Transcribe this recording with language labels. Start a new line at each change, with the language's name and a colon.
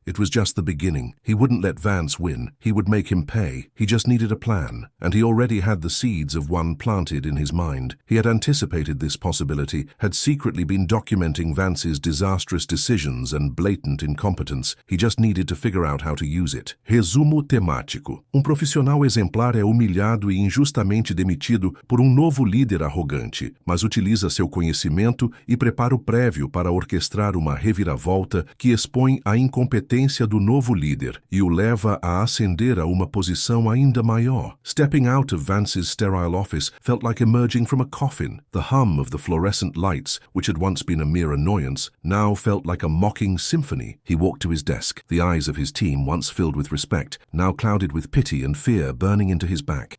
English: It was just the beginning. He wouldn't let Vance win. He would make him pay. He just needed a plan, and he already had the seeds of one planted in his mind. He had anticipated this possibility, had secretly been documenting Vance's disastrous decisions and blatant incompetence. He just needed to figure out how to use it.
Portuguese: Resumo temático. Profissional exemplar é humilhado e injustamente demitido por novo líder arrogante, mas utiliza seu conhecimento e preparo prévio para orquestrar uma reviravolta que expõe a incompetência do novo líder e o leva a ascender a uma posição ainda maior.
English: Stepping out of Vance's sterile office felt like emerging from a coffin. The hum of the fluorescent lights, which had once been a mere annoyance, now felt like a mocking symphony. He walked to his desk, the eyes of his team, once filled with respect, now clouded with pity and fear, burning into his back.